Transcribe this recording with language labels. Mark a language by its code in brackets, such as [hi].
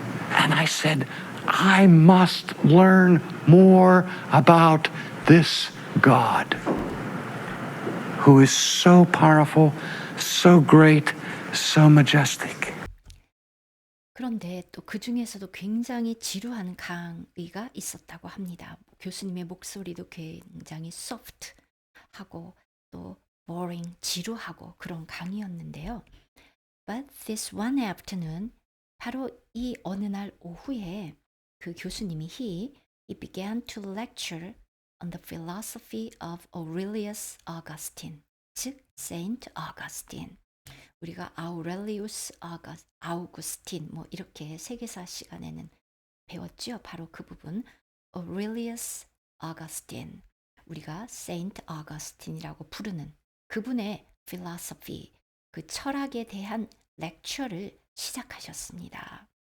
[en] And I said, I must learn more about this God who is so powerful, so great, so majestic. [ko] 그런데 또 그 중에서도 굉장히 지루한 강의가 있었다고 합니다. 교수님의 목소리도 굉장히 soft하고 또 boring, 지루하고 그런 강의였는데요. [en] But this one afternoon, [ko] 바로 이 어느 날 오후에 그 교수님이 [en] he began to lecture on the philosophy of Aurelius Augustine, 즉 Saint Augustine. [ko] 우리가 아우렐리우스 아우구스틴 뭐 이렇게 세계사 시간에는 배웠죠. 바로 그 부분 Aurelius Augustine, 우리가 Saint Augustine이라고 부르는 그분의 philosophy, 그 철학에 대한 렉처를 시작하셨습니다.